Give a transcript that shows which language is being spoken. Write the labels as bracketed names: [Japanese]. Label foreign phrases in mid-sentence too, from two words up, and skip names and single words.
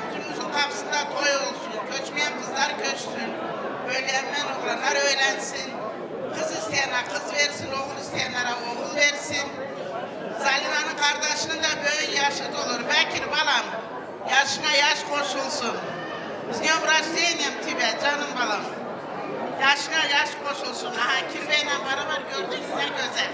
[Turkish] Bütünümüzün kapısında toy olsun. Köçmeyen kızlar köçsün. Öğlenmen oğlanlar öğlensin. Kız isteyene kız versin, oğul isteyenlere oğul versin. Zalina'nın kardeşinin de böyle yaşıt olur. Bekir balam, yaşına yaş koşulsun. [Russian] С днем рождения тебя, [Turkish] canım balam. Yaşına yaş koşulsun. Aha kirveyle beraber gördük ne güzel.